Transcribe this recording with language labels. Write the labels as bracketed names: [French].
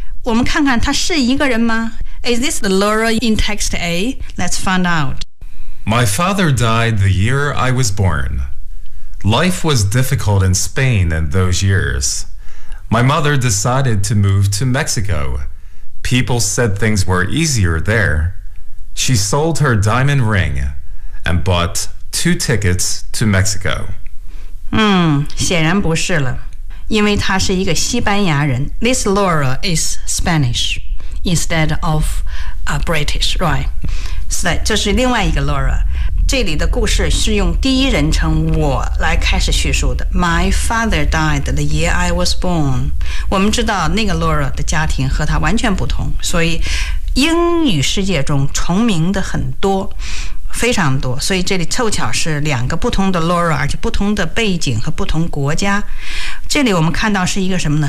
[Chinese] 我们看看她是一个人吗？ [English] Is this the Laura in text A? Let's find out. My father died the year I was born. Life was difficult in Spain in those years. My mother decided to move to Mexico. People said things were easier there. She sold her diamond ring and bought two tickets to Mexico. [Chinese] 显然不是了，因为她是一个西班牙人。 [English] This Laura is Spanish instead of British, right? [Chinese] 是的，这是另外一个 Laura. 这里的故事是用第一人称我来开始叙述的。 [English] My father died the year I was born. [Chinese] 我们知道那个 Laura 的家庭和他完全不同，所以英语世界中重名的很多，非常多，所以这里凑巧是两个不同的 Laura， 而且不同的背景和不同国家。这里我们看到是一个什么呢？